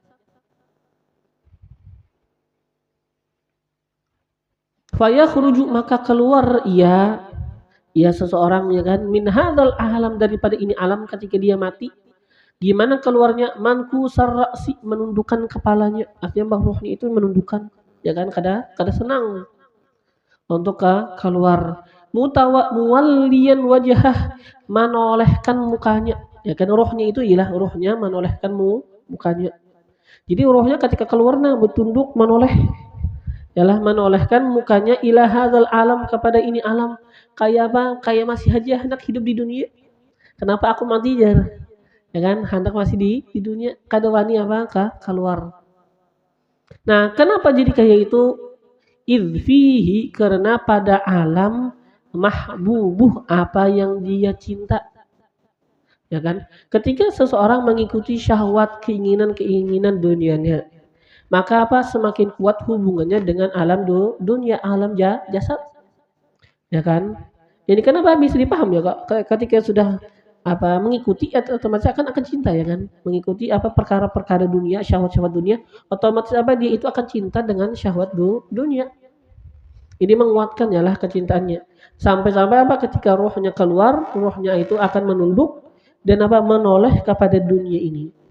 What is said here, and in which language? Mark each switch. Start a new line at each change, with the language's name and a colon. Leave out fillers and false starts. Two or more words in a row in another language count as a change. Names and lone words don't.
Indonesian: fayakhruju maka keluar ia seseorang ya kan
Arabic: min hadzal alam
Indonesian: daripada ini alam ketika dia mati gimana keluarnya
Arabic: manku sarrasi
Indonesian: menundukkan kepalanya artinya rohnya itu menundukkan ya kan kada senang untuk keluar
Arabic: muwalliyan wajhah
Indonesian: menolehkan mukanya ya kan rohnya itu ialah rohnya menolehkan mukanya jadi rohnya ketika keluar bertunduk menoleh ialah menolehkan mukanya
Arabic: ila hadzal alam
Indonesian: kepada ini alam kayak apa kayak masih aja hendak hidup di dunia kenapa aku mati jar ya kan hendak masih di dunia kada wani apa keluar nah kenapa jadi kayak itu idfihi karena pada alam mahbubuh apa yang dia cinta ya kan ketika seseorang mengikuti syahwat keinginan dunianya maka apa semakin kuat hubungannya dengan alam dunia alam jasad ya kan jadi kenapa bisa dipaham ya kok ketika sudah apa mengikuti otomatis akan cinta ya kan mengikuti apa perkara-perkara dunia syahwat dunia otomatis apa dia itu akan cinta dengan syahwat dunia ini menguatkan yalah kecintaannya sampai apa ketika rohnya keluar rohnya itu akan menunduk dan apa menoleh kepada dunia ini